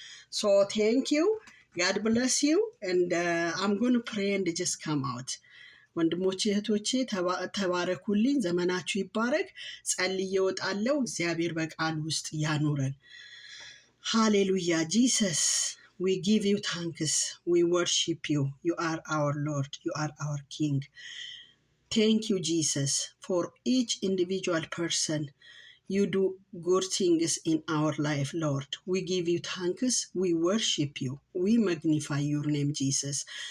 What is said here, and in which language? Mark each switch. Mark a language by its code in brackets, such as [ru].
[en] So thank you. God bless you. And I'm going to pray and just come out. [am] ወንድሞቼ እህቶቼ ተባረኩልኝ። ዘመናችሁ ይባረክ። ጸልዬ እወጣለሁ። እግዚአብሔር በቃል ውስጥ ያኑረን። Hallelujah. [en] Jesus, we give you thanks. We worship you. You are our Lord. You are our King. Thank you, Jesus, for each individual person. You do good things in our life, Lord. We give you thanks. We worship you. We magnify your name, Jesus.